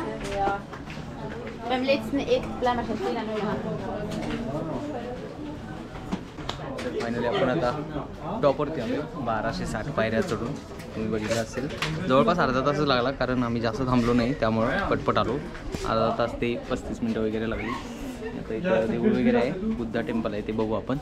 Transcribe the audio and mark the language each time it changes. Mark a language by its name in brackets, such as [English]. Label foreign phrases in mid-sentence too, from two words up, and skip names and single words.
[German] Ja. Beim letzten Eck bleiben wir schon stehen an der [Marathi] फायनली आपण आता टॉपवरती आलो. 1260 पायऱ्या चढून तुम्ही बघितलं असेल. जवळपास अर्धा तासच लागला, कारण आम्ही जास्त थांबलो नाही, त्यामुळं पटपट आलो. अर्धा तास ते 35 मिनटं वगैरे लागली. आता इथं देऊळ वगैरे आहे, बुद्धा टेम्पल आहे, ते बघू आपण.